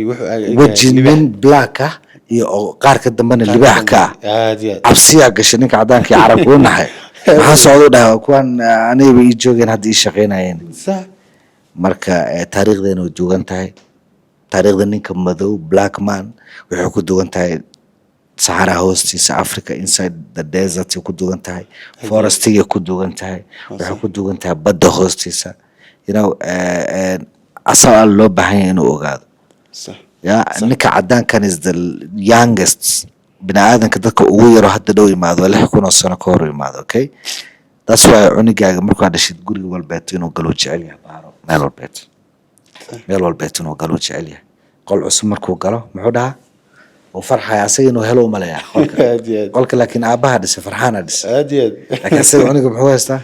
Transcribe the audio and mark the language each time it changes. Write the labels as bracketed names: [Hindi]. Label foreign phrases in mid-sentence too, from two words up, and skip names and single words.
[Somali] wajin black iyo qaar ka dambana libaax ka absiya gashay ninka cadaanka Arab u nahay waxa soo dhahay kuwan aniga ay joogeen hadii shaqeynayeen marka taariikhdeena u duugan tahay taariikhda ninka madow [English] black man [Somali] wuxuu ku duugan tahay Sahara hoostiisa Africa [English] inside the desert [Somali] ku duugan tahay forestiga ku duugan tahay wuxuu ku duugan tahay badda hoostiisa asal loo baahan yahay inuu ogaado ninka cadaankan [English] is the youngest [Somali] binaadanka dadka ugu yaro hadda dhow imaado 6,000 sano ka hor imaado okay [English] that's why [Somali] unigaaga markaa dhashid guriga walbeed inuu galo jecel yahay baaro meel walbeed meel walbeet inuu galo jecel yahay qol cusub markuu galo muxuu dhahaa uu farxaya asaga inuu helo umaleeyaa qolka laakiin aabbaha dhisay farxaana dhisay laakiin asaga cuniga muxuu haystaa